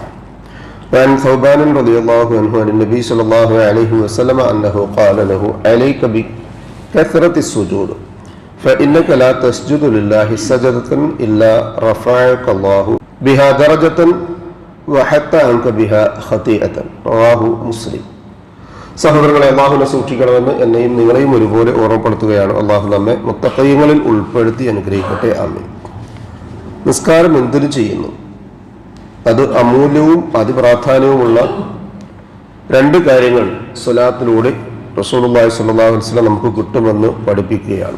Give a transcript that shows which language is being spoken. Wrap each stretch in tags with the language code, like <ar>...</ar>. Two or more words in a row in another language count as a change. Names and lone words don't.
<ar>وعن ثوبان رضي الله عنه عن النبي صلى الله عليه وسلم أنه قال له: عليك بكثرة السجود فإنك لا تسجد لله سجدة إلا رفعك الله بها درجة وحتى أنك بها خطيئة. رواه مسلم.</ar> <ml>സഹോദരങ്ങളെ, അള്ളാഹുവിനെ സൂക്ഷിക്കണമെന്ന് എന്നെയും നിങ്ങളെയും ഒരുപോലെ ഓർമ്മപ്പെടുത്തുകയാണ്. അള്ളാഹു നമ്മെ മുത്തഖീങ്ങളിൽ ഉൾപ്പെടുത്തി അനുഗ്രഹിക്കട്ടെ. ആമീൻ. നിസ്കാരം എന്തിനു ചെയ്യുന്നു? അത് അമൂല്യവും അതിപ്രാധാന്യവുമുള്ള രണ്ട് കാര്യങ്ങൾ സ്വലാത്തിലൂടെ</ml> <ar>رسول الله صلى الله عليه وسلم</ar> <ml>നമുക്ക് കിട്ടുമെന്ന് പഠിപ്പിക്കുകയാണ്.</ml>